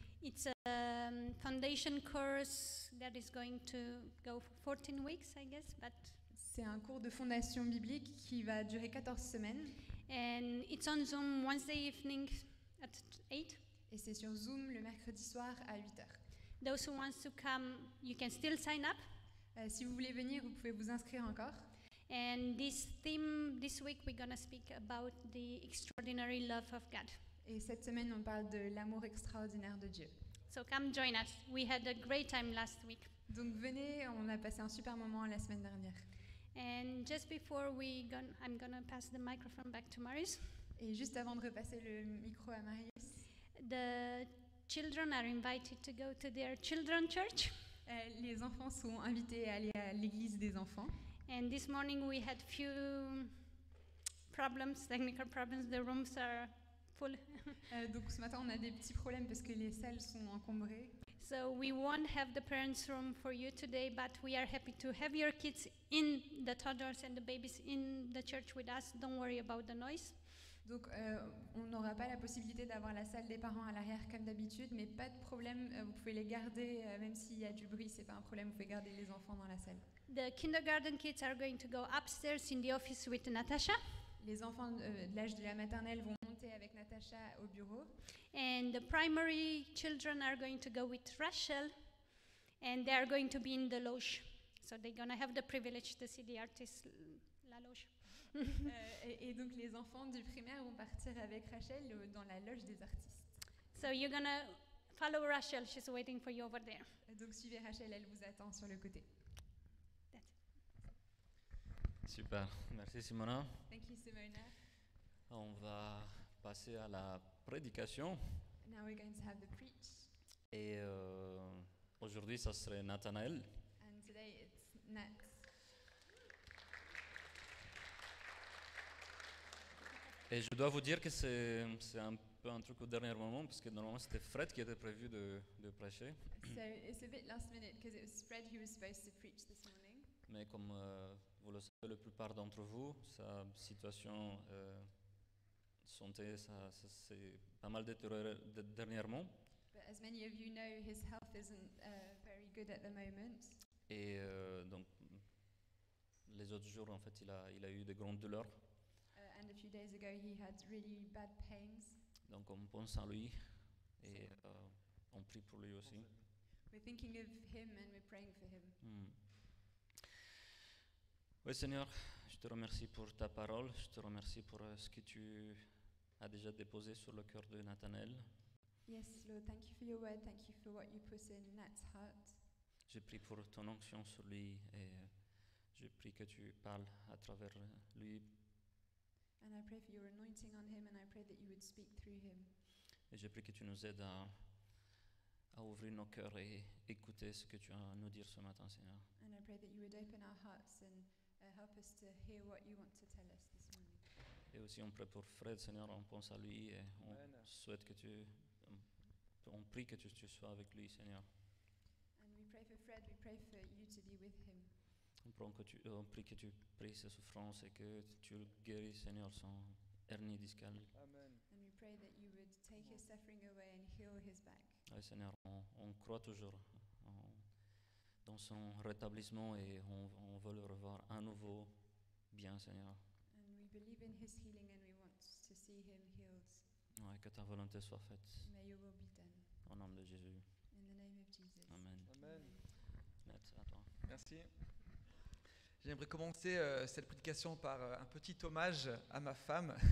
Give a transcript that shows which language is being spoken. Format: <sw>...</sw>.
<en>It's a foundation course that is going to go for 14 weeks, I guess, but</en> <fr>C'est un cours de fondation biblique qui va durer 14 semaines.</fr> <en>and it's on Zoom Wednesday evening at 8.</en> <fr>Et c'est sur Zoom le mercredi soir à 8h.</fr> <en>Those who wants to come, you can still sign up.</en> <fr>Si vous voulez venir, vous pouvez vous inscrire encore.</fr> <en>And this theme this week we're going to speak about the extraordinary love of God.</en> <fr>Et cette semaine, on parle de l'amour extraordinaire de Dieu.</fr> <en>So come join us. We had a great time last week.</en> <fr>Donc venez, on a passé un super moment la semaine dernière.</fr> <en>And just before I'm going to pass the microphone back to Marius.</en> <fr>Et juste avant de repasser le micro à Marius,</fr> <en>The children are invited to go to their children's church.</en> <fr>Les enfants sont invités à aller à l'église des enfants.</fr> <en>And this morning we had few problems, technical problems. The rooms are full.</en> <fr>Donc ce matin, on a des petits problèmes parce que les salles sont encombrées.</fr> <en>So we won't have the parents' room for you today, but we are happy to have your kids in the toddlers and the babies in the church with us. Don't worry about the noise.</en> <fr>Donc on n'aura pas la possibilité d'avoir la salle des parents à l'arrière comme d'habitude, mais pas de problème, vous pouvez les garder, même s'il y a du bruit, c'est pas un problème, vous pouvez garder les enfants dans la salle.</fr> <en>The kindergarten kids are going to go upstairs in the office with Natasha. Les enfants de l'âge de la maternelle vont monter avec Natasha au bureau. And the primary children are going to go with Rachel, and they are going to be in the loge. So they're going to have the privilege to see the artist,</en> <fr>la loge. Et donc les enfants du primaire vont partir avec Rachel dans la loge des artistes.</fr> <en>So you're going to follow Rachel. She's waiting for you over there.</en> <fr>Donc suivez Rachel, elle vous attend sur le côté.</fr> <en>That's it.</en> <fr>Super, merci Simona.</fr> <en>Thank you, Simona.</en> <fr>On va passer à la prédication.</fr> <en>Now we're going to have the preach.</en> <fr>Et aujourd'hui, ça serait Nathanaël.</fr> <en>And today it's Nat.</en> <fr>Et je dois vous dire que c'est un peu un truc au dernier moment, parce que normalement c'était Fred qui était prévu de prêcher.</fr> <en>So it's a bit last minute because it was Fred who was supposed to preach this morning.</en> <fr>Mais comme vous le savez, la plupart d'entre vous, sa situation santé, ça s'est pas mal détérioré dernièrement.</fr> <en>But as many of you know, his health isn't very good at the moment.</en> <fr>Et donc, les autres jours, en fait, il a eu de grandes douleurs.</fr> <en>And a few days ago, he had really bad pains.</en> <fr>Donc, on pense à lui et on prie pour lui aussi.</fr> <en>We're thinking of him and we're praying for him.</en> <fr>Oui, Seigneur, je te remercie pour ta parole. Je te remercie pour ce que tu as déjà déposé sur le cœur de Nathanaël.</fr> <en>Yes, Lord, thank you for your word. Thank you for what you put in Nat's heart.</en> <fr>Je prie pour ton onction sur lui et je prie que tu parles à travers lui.</fr> <en>And I pray for your anointing on him, and I pray that you would speak through him.</en> <fr>Et je prie que tu nous aides à ouvrir nos cœurs et écouter ce que tu as à nous dire ce matin, Seigneur.</fr> <en>And I pray that you would open our hearts and help us to hear what you want to tell us this morning.</en> <fr>Et aussi on prie pour Fred, Seigneur, on pense à lui et on souhaite que on prie que tu sois avec lui, Seigneur.</fr> <en>And we pray for Fred, we pray for you to be with him.</en> <fr>On prie que tu pries ses souffrances et que tu le guéris, Seigneur, son hernie discale. Amen.</fr> <en>And we pray that you would take his suffering away and heal his back.</en> <fr>Oui, Seigneur, on croit toujours dans son rétablissement et on veut le revoir à nouveau bien, Seigneur.</fr> <en>And we believe in his healing and we want to see him healed.</en> <fr>Ouais, que ta volonté soit faite.</fr> <en>May your will be done.</en> <fr>Au nom de Jésus.</fr> <en>In the name of Jesus. Amen. Amen.</en> <fr>Net, à toi. Merci. J'aimerais commencer cette prédication par un petit hommage à ma femme.</fr>